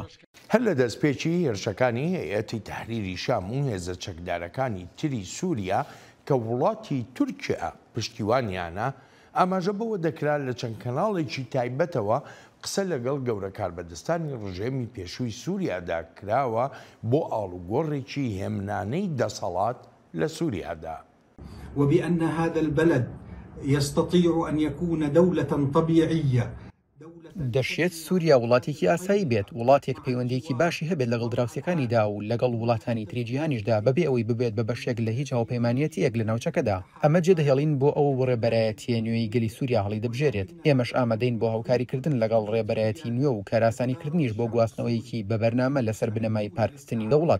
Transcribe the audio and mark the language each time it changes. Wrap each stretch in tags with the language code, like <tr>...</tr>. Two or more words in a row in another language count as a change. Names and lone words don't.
<ckb>هەر لە دەستپێکی هێرشەکانی هەیئەتی تەحریری شام و هێزە چەکدارەکانی تری سووریا کە وڵاتی تورکیا پشتیوانیانە ئاماژە بەوە دەکرا لە چەند کەناڵێکی تایبەتەوە قسە لەگەڵ گەورە کاربەدەستانی ڕژێمی پێشووی سووریادا کراوە بۆ ئاڵوگۆڕێکی هێمنانەی دەسەڵات لە سووریادا.</ckb> <ar>وبأن هذا البلد يستطيع أن يكون دولة طبيعية.</ar> <ckb>دەشێت سووریا وڵاتێکی ئاسایی بێت، وڵاتێک پەیوەندێکی باشی هەبێت لەگەڵ دراوسەکانیدا و لەگەڵ وڵاتانی تری جیهانیشدا بەبێ ئەوەی ببێت بە بەشێک لە هیچ هاوپەیمانیەتیەک لە ناوچەکەدا. ئەمە جێدەهێڵین بۆ ئەو ڕێبەرایەتیە نوێی گەلی سووریا هەڵی دەبژێرێت. ئێمەش ئامادەین بۆ هاوکاریکردن لەگەڵ ڕێبەرایەتی نوێ و کاراسانیکردنیش بۆ گواستنەوەیەکی بە بەرنامە لەسەر بنەمای پارکستنی دەوڵەت.</ckb>